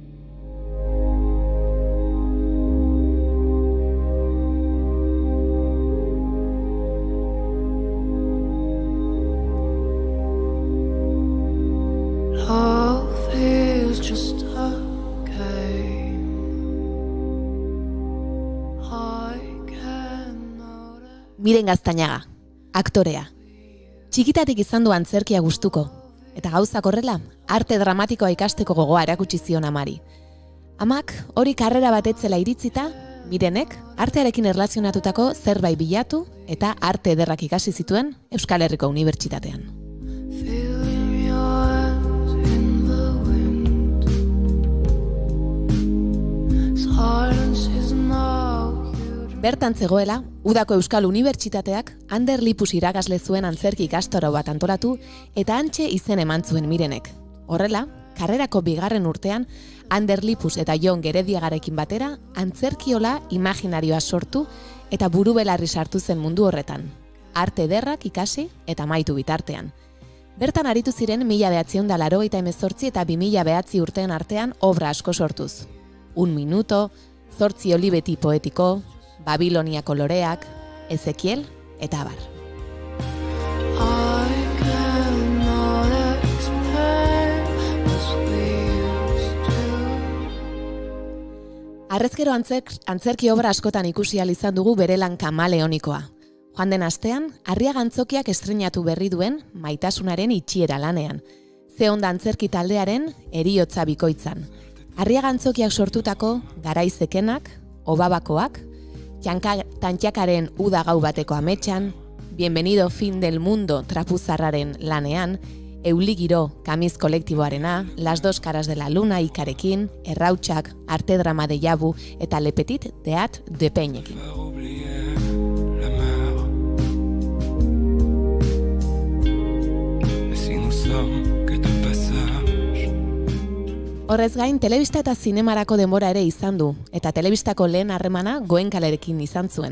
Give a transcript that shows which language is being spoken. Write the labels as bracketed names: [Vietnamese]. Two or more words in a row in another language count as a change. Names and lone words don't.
[English] Love is just a game. I cannot. [Basque] Miren Gaztañaga, aktorea. Txikitatik izan du antzerkia gustuko. Eta gauzak horrela, arte dramatikoa ikasteko gogoa erakutsi zion amari. Amak hori karrera bat etzela iritzita, Mirenek artearekin erlazionatutako zerbait bilatu eta arte ederrak ikasi zituen Euskal Herriko Unibertsitatean. [English] Feeling your hands in the wind. Silence is now. [Basque] Bertan zegoela, Udako Euskal Unibertsitateak Ander Lipus irakasle zuen antzerki ikastaro bat antolatu eta hantxe izen eman zuen Mirenek. Horrela, karrerako bigarren urtean, Ander Lipus eta Jon Gerediagarekin batera antzerkiola imaginarioa sortu eta buru belarri sartu zen mundu horretan. Arte ederrak ikasi eta amaitu bitartean. Bertan aritu ziren 1988 eta 2009 urteen artean obra asko sortuz. Un minuto, 8 olibeti poetiko, Babilonia koloreak, Ezekiel eta abar. [English] I cannot explain as we used to. [Basque] Harrezkero antzerki obra askotan ikusi ahal izan dugu bere lan kamaleonikoa. Joan den astean, Arriaga Antzokiak estreinatu berri duen Maitasunaren itxiera lanean. Ze onda antzerki taldearen heriotza bikoitzan. Arriaga Antzokiak sortutako Garaizekenak, Obabakoak, Tantxakaren uda gau bateko ametsan, Bienvenido fin del mundo trapuzarraren lanean, Euligiro kamiz kolektiboarena, Las dos caras de la luna ikarekin, Errautsak, Arte drama de Jabu eta Le Petit Théâtre de Peinekin. Horrez gain, telebista eta zinemarako denbora ere izan du, eta telebistako lehen harremana Goenkalerekin izan zuen.